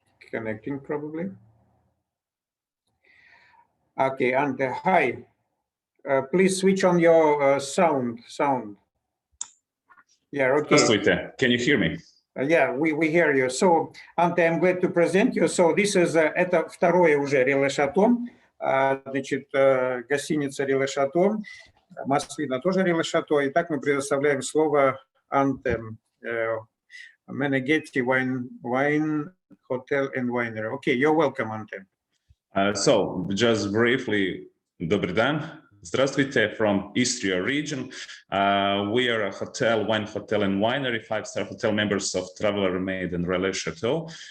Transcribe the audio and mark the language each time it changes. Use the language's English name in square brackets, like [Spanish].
[English] Connecting probably. Okay, Ante, hi. Please switch on your sound. Yeah, okay. Здравствуйте. Can you hear me? Yeah, we hear you. So, Ante, I'm glad to present you. So, this is, [Russian] это второе уже Реле Шато. Значит, гостиница Реле Шато. Москвина тоже Реле Шато. Итак, мы предоставляем слово Анте. [English] Meneghetti Wine Hotel and Winery. Okay, you're welcome, Ante. So, just briefly, Dobry dan. Здравствуйте from Istria region. We are a hotel, wine hotel and winery, 5-star hotel members of Traveler Made and Relais Chateau.